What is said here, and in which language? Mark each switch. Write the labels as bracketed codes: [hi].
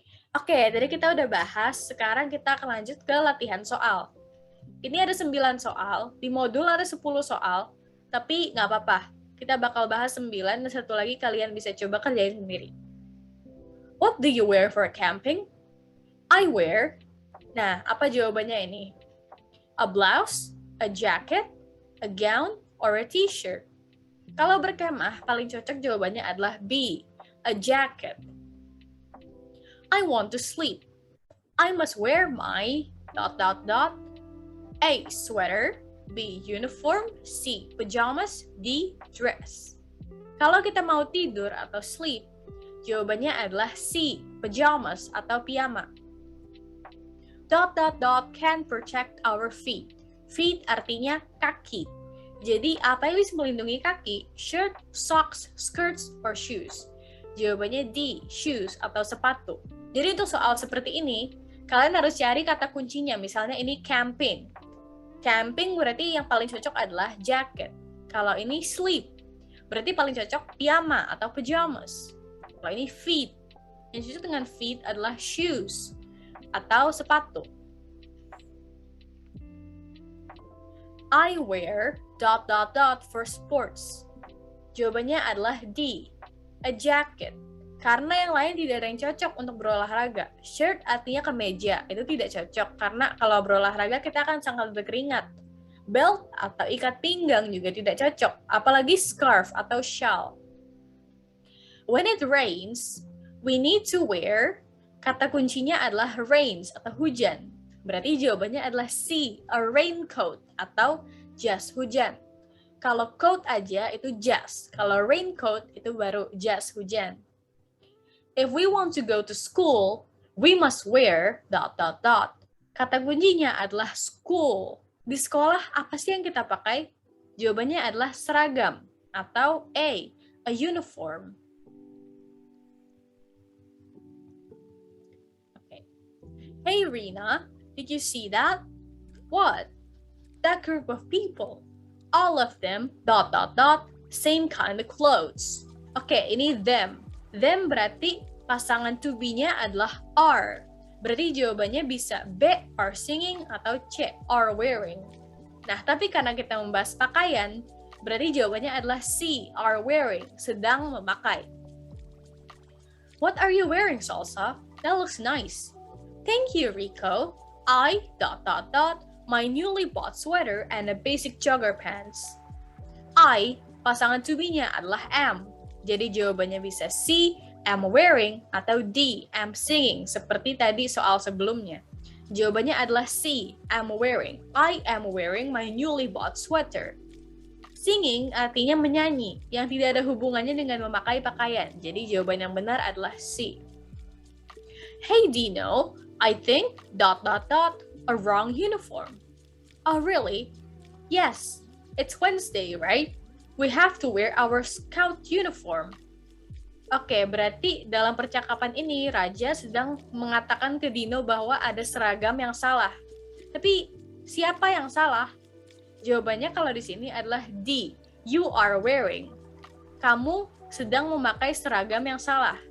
[id] Oke, tadi kita udah bahas, sekarang kita akan lanjut ke latihan soal. Ini ada 9 soal, di modul ada 10 soal, tapi nggak apa-apa. Kita bakal bahas 9, dan satu lagi kalian bisa coba kerjain sendiri. [en] What do you wear for camping? I wear. [id] Nah, apa jawabannya ini? [en] A blouse, a jacket, a gown, or a t-shirt? [id] Kalau berkemah, paling cocok jawabannya adalah B, a jacket. [en] I want to sleep. I must wear my ... A, sweater, B, uniform, C, pajamas, D, dress. [id] Kalau kita mau tidur atau sleep, jawabannya adalah C, pajamas atau piyama. ... [en] can protect our feet. Feet [id] artinya kaki. Jadi apa yang bisa melindungi kaki? [en] Shirt, socks, skirts, or shoes? [id] Jawabannya D, shoes atau sepatu. Jadi untuk soal seperti ini, kalian harus cari kata kuncinya. Misalnya ini camping. Camping berarti yang paling cocok adalah jacket. Kalau ini sleep, berarti paling cocok piyama atau pajamas. Kalau ini feet, yang cocok dengan feet adalah shoes atau sepatu. [en] I wear ... for sports. [id] Jawabannya adalah D, [en] a jacket. [id] Karena yang lain tidak ada yang cocok untuk berolahraga. Shirt artinya kemeja, itu tidak cocok karena kalau berolahraga kita akan sangat berkeringat. Belt atau ikat pinggang juga tidak cocok, apalagi scarf atau shawl. [en] When it rains, we need to wear... [id] Kata kuncinya adalah rains atau hujan. Berarti jawabannya adalah C, a raincoat atau jas hujan. Kalau coat aja itu jas, kalau raincoat itu baru jas hujan. [en] If we want to go to school, we must wear ... [id] Kata kuncinya adalah school. Di sekolah apa sih yang kita pakai? Jawabannya adalah seragam atau a uniform. Okay. [en] Hey Rina, did you see that? What? That group of people. All of them ... same kind of clothes. [id] Oke, ini [en] them. [id] Them berarti pasangan to be-nya adalah are. Berarti jawabannya bisa B, are singing, atau C, are wearing. Nah, tapi karena kita membahas pakaian, berarti jawabannya adalah C, are wearing, sedang memakai. [en] What are you wearing, Salsa? That looks nice. Thank you, Rico. I ... my newly bought sweater and a basic jogger pants. [id] I, pasangan to be-nya adalah am. Jadi jawabannya bisa C, am wearing, atau D, am singing, seperti tadi soal sebelumnya. Jawabannya adalah C, am wearing. [en] I am wearing my newly bought sweater. [id] Singing artinya menyanyi, yang tidak ada hubungannya dengan memakai pakaian. Jadi jawaban yang benar adalah C. [en] Hey Dino, I think ... a wrong uniform. Oh really? Yes, it's Wednesday, right? We have to wear our scout uniform. [id] Oke, berarti dalam percakapan ini Raja sedang mengatakan ke Dino bahwa ada seragam yang salah. Tapi siapa yang salah? Jawabannya kalau di sini adalah D. [en] You are wearing. [id] Kamu sedang memakai seragam yang salah.